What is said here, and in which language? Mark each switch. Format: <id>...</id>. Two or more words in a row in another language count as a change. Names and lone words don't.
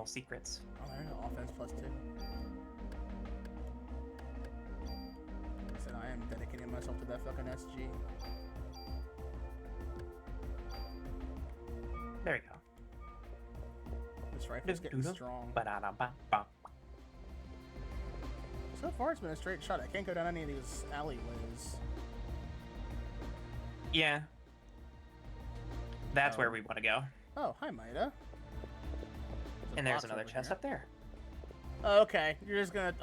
<en>secrets. Oh, there you go. Offense +2. I said I am dedicating myself to that fucking SG. There you go. This rifle's getting strong. Ba-da-da-ba-ba. So far, it's been a straight shot. I can't go down any of these alleyways. Yeah. That's Oh. where we want to go. Oh, hi, Maida. And there's another chest up there. Oh, okay, you're just gonna.</en>